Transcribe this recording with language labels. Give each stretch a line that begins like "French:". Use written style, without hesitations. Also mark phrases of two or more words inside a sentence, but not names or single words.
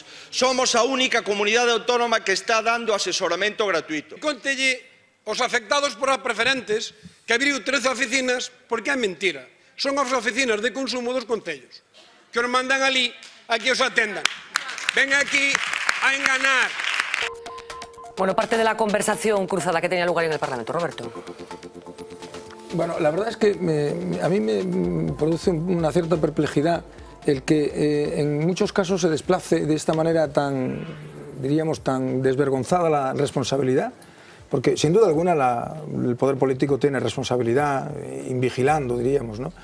Galician: Somos a única comunidade autónoma que está dando asesoramento gratuito. Contelle os afectados por as preferentes que abriu 13 oficinas porque é mentira. Son as oficinas de consumo dos concellos que os mandan ali a que os atendan. Ven aquí a enganar.
Spanish: Bueno, parte de la conversación cruzada que tenía lugar en el Parlamento. Roberto. Bueno, la verdad es que a mí me produce una cierta perplejidad el que en muchos casos se desplace de esta manera tan, diríamos, tan desvergonzada la responsabilidad, porque sin duda alguna el poder político tiene responsabilidad invigilando, diríamos, ¿no?